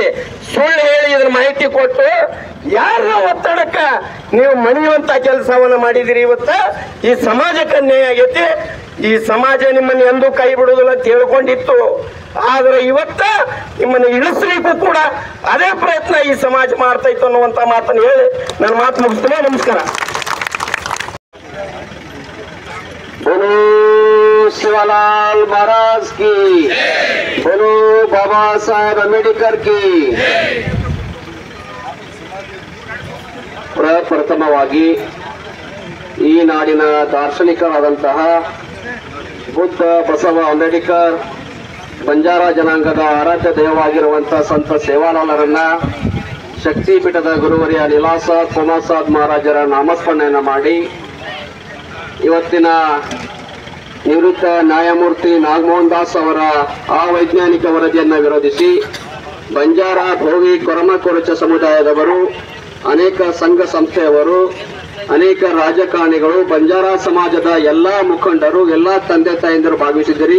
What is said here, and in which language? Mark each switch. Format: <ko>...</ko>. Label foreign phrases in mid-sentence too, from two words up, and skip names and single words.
<kn>ಸುಳ್ಳು ಹೇಳಿ ಇದ್ರ ಮಾಹಿತಿ ಕೊಟ್ಟು ಯಾರ ಒತ್ತಡಕ್ಕ ನೀವು ಮಣಿಯುವಂತ ಕೆಲಸವನ್ನ ಮಾಡಿದಿರಿ. ಇವತ್ತ ಈ ಸಮಾಜಕ್ಕೆ ಅನ್ಯಾಯ ಆಗೈತಿ. ಈ ಸಮಾಜ ನಿಮ್ಮನ್ನು ಎಂದೂ ಕೈ ಬಿಡುವುದಿಲ್ಲ ಅಂತ ಹೇಳ್ಕೊಂಡಿತ್ತು. ಆದ್ರೆ ಇವತ್ತ ನಿಮ್ಮನ್ನು ಇಳಿಸ್ಲಿಕ್ಕೂ ಕೂಡ ಅದೇ ಪ್ರಯತ್ನ ಈ ಸಮಾಜ ಮಾಡ್ತಾ ಇತ್ತು ಅನ್ನುವಂತ ಮಾತನ್ನು ಹೇಳಿ ನನ್ನ ಮಾತು ಮುಗಿಸ್ತೇನೆ. ನಮಸ್ಕಾರ.</kn> <hi>बोलो शिवलाल महाराज की, बोलो बाबा साहेब अंबेडकर की.</hi> <kn>ಪ್ರಪ್ರಥಮವಾಗಿ ಈ ನಾಡಿನ ದಾರ್ಶನಿಕರಾದಂತಹ ಬುದ್ಧ ಬಸವ ಅಂಬೇಡ್ಕರ್ ಬಂಜಾರ ಜನಾಂಗದ ಆರಾಧ್ಯ ದೈವವಾಗಿರುವಂತಹ ಸಂತ ಸೇವಾಲಾಲರನ್ನ, ಶಕ್ತಿಪೀಠದ ಗುರುವರಿಯ ನಿಲಾಸ ಸೋಮಸಾದ್ ಮಹಾರಾಜರ ನಾಮಸ್ಮರಣೆಯನ್ನು ಮಾಡಿ ಇವತ್ತಿನ ನಿವೃತ್ತ ನ್ಯಾಯಮೂರ್ತಿ ನಾಗಮೋಹನ್ ದಾಸ್ ಅವರ ಅವೈಜ್ಞಾನಿಕ ವರದಿಯನ್ನು ವಿರೋಧಿಸಿ ಬಂಜಾರ ಭೋವಿ ಕೊರಮ ಕೊರಚ ಸಮುದಾಯದವರು, ಅನೇಕ ಸಂಘ ಸಂಸ್ಥೆಯವರು, ಅನೇಕ ರಾಜಕಾರಣಿಗಳು, ಬಂಜಾರ ಸಮಾಜದ ಎಲ್ಲಾ ಮುಖಂಡರು, ಎಲ್ಲಾ ತಂದೆ ತಾಯಂದಿರು ಭಾಗವಹಿಸಿದ್ದೀರಿ.</kn>